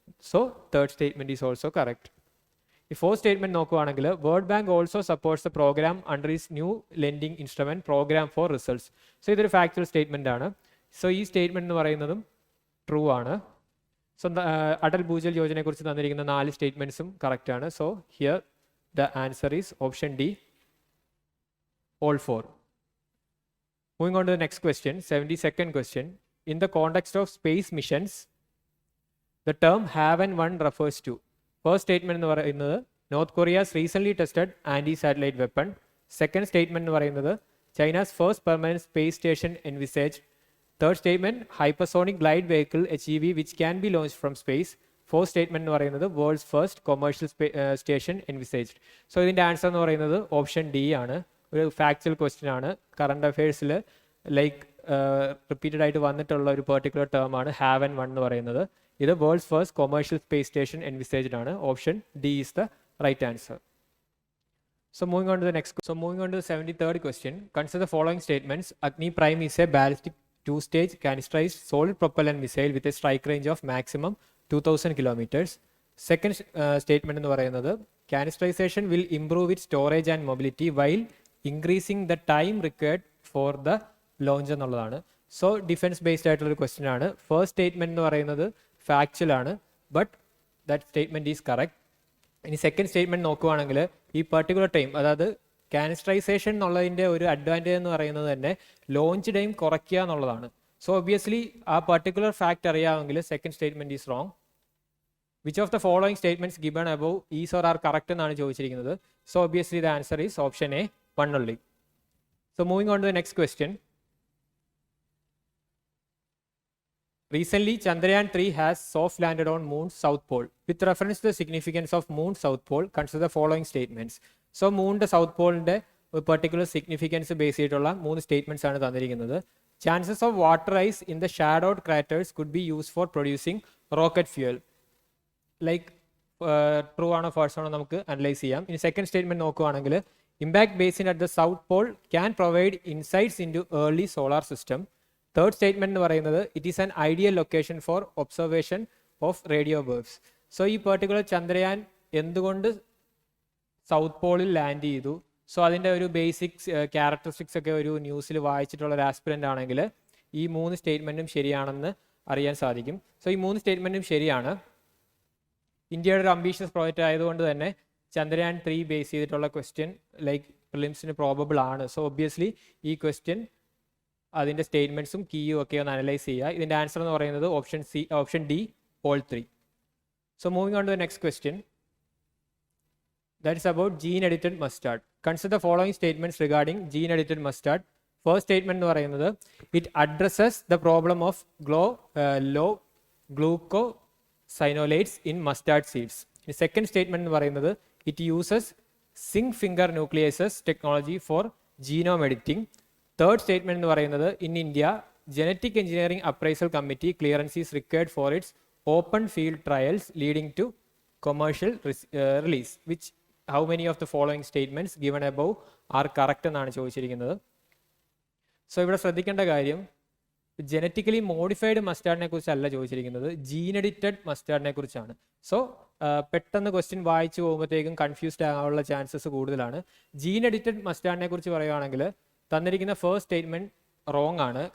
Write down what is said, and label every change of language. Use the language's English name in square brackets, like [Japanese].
[English] So third statement is also correct. [Malayalam] ഈ fourth statement നോക്കുവാണെങ്കിൽ [English] World bank also supports the programme under is new lending instrument programme for results. [Malayalam] So ഇതൊരു factual statement ആണ്. So ഈ statement എന്ന് പറയുന്നതും true ആണ്. So Atal Bhujal യോജനയെ കുറിച്ച് തന്നിരിക്കുന്ന 4 സ്റ്റേറ്റ്മെന്റ്സും കറക്റ്റ് ആണ്. [English] So here the answer is option D, all 4. Moving on to the next question, 72nd question. In the context of space missions, the term have and one refers to. First statement [Malayalam] എന്ന് പറയുന്നത് [English] North Korea's recently tested anti satellite weapon. Second statement [Malayalam] എന്ന് പറയുന്നത് [English] China's first permanent space station envisage. Third statement hypersonic glide vehicle HEV which can be launch from space. Fourth statement [Malayalam] എന്ന് പറയുന്നത് [English] World's first commercial station envisaged. [Malayalam] So ഇതിൻ്റെ answer എന്ന് പറയുന്നത് option D ആണ്. ഒരു factual question ആണ്. കറണ്ട് അഫയേഴ്സിൽ ലൈക്ക് റിപ്പീറ്റഡ് ആയിട്ട് വന്നിട്ടുള്ള ഒരു പെർട്ടിക്കുലർ ടേം ആണ് ഹാവ് ആൻഡ് വൺ എന്ന് പറയുന്നത്. [English] ഇത് world's first commercial space station envisaged ആണ്. Option D is the right answer. So moving on to the 73rd question. Consider the following statements. Agni Prime is a ballistic two-stage canisterized solid propellant missile with a strike range of maximum 2000 kilometers. Second statement [Malayalam] എന്ന് പറയുന്നത് [English] canisterization will improve its storage and mobility while increasing the time required for the launch [Malayalam] എന്നുള്ളതാണ്. So defence based ആയിട്ടുള്ളൊരു question ആണ്. First statement എന്ന് പറയുന്നത് factual ആണ്, [English] But that statement is correct. [Malayalam] ഇനി second statement നോക്കുവാണെങ്കിൽ ഈ പർട്ടിക്കുലർ ടൈം, അതായത് കാനിസ്റ്ററൈസേഷൻ എന്നുള്ളതിൻ്റെ ഒരു അഡ്വാൻറ്റേജ് എന്ന് പറയുന്നത് തന്നെ ലോഞ്ച് ടൈം കുറയ്ക്കുക എന്നുള്ളതാണ്. [English] So obviously ആ particular fact അറിയാമെങ്കിൽ second statement is wrong. Which of the following statements given above is or are correct [Malayalam] എന്നാണ് ചോദിച്ചിരിക്കുന്നത്. [English] So obviously the answer is option A, one only. So moving on to the next question. Recently, Chandrayaan 3 has soft landed on Moon's south pole. With reference to the significance of Moon's south pole, consider the following statements. [Malayalam] So മൂണിൻ്റെ south പോളിൻ്റെ ഒരു particular significance base ചെയ്തിട്ടുള്ള 3 statements ആണ് തന്നിരിക്കുന്നത്. [English] Chances of water ice in the shadowed craters could be use for producing rocket fuel. [Malayalam] Like true ആണോ false ആണോ നമുക്ക് analyse ചെയ്യാം. [English] ഇനി second statement നോക്കുവാണെങ്കിൽ impact basin at the south pole can provide insights into early solar system. Third statement എന്ന് പറയുന്നത് it is an ideal location for observation of radio waves. [Malayalam] So ഈ particular Chandrayaan എന്തുകൊണ്ട് south പോളിൽ land ചെയ്തു, so അതിൻ്റെ ഒരു basics characteristics ഒക്കെ ഒരു ന്യൂസിൽ വായിച്ചിട്ടുള്ള ഒരു ആസ്പിരൻ്റ് ആണെങ്കിൽ ഈ 3 സ്റ്റേറ്റ്മെൻറ്റും ശരിയാണെന്ന് അറിയാൻ സാധിക്കും. സോ ഈ 3 സ്റ്റേറ്റ്മെൻറ്റും ശരിയാണ്. ഇന്ത്യയുടെ ഒരു അംബീഷ്യസ് പ്രോജക്റ്റ് ആയതുകൊണ്ട് തന്നെ ചന്ദ്രയാൻ 3 ബേസ് ചെയ്തിട്ടുള്ള ക്വസ്റ്റ്യൻ ലൈക്ക് പ്രിലിംസിന് പ്രോബബിൾ ആണ്. സോ ഒബ്വിയസ്ലി ഈ ക്വസ്റ്റ്യൻ അതിൻ്റെ സ്റ്റേറ്റ്മെൻറ്റ്സും കീയും ഒക്കെ ഒന്ന് അനലൈസ് ചെയ്യുക. ഇതിൻ്റെ ആൻസർ എന്ന് പറയുന്നത് [English] Option D, all 3. So moving on to the next question. That is about gene edited mustard. Consider the following statements regarding gene edited mustard. First statement [Malayalam] എന്ന് പറയുന്നത് [English] it addresses the problem of low glucosinolates in mustard seeds. The second statement [Malayalam] എന്ന് പറയുന്നത് [English] it uses zinc finger nucleases technology for genome editing. Third statement [Malayalam] എന്ന് പറയുന്നത് [English] in India genetic engineering appraisal committee clearance is required for its open field trials leading to commercial release. Which, how many of the following statements given above are correct [Malayalam] എന്നാണ് ചോദിച്ചിരിക്കുന്നത്. So ഇവിടെ ശ്രദ്ധിക്കേണ്ട കാര്യം genetically modified മസ്റ്റാർഡിനെ കുറിച്ചല്ല ചോദിച്ചിരിക്കുന്നത്, gene edited മസ്റ്റാർഡിനെ കുറിച്ചാണ്. So പെട്ടെന്ന് question വായിച്ചു പോകുമ്പോഴത്തേക്കും കൺഫ്യൂസ്ഡ് ആകാനുള്ള ചാൻസസ് കൂടുതലാണ്. ജീൻ എഡിറ്റഡ് മസ്റ്റാർഡിനെ കുറിച്ച് പറയുകയാണെങ്കിൽ തന്നിരിക്കുന്ന ഫസ്റ്റ് സ്റ്റേറ്റ്മെന്റ് റോങ് ആണ്.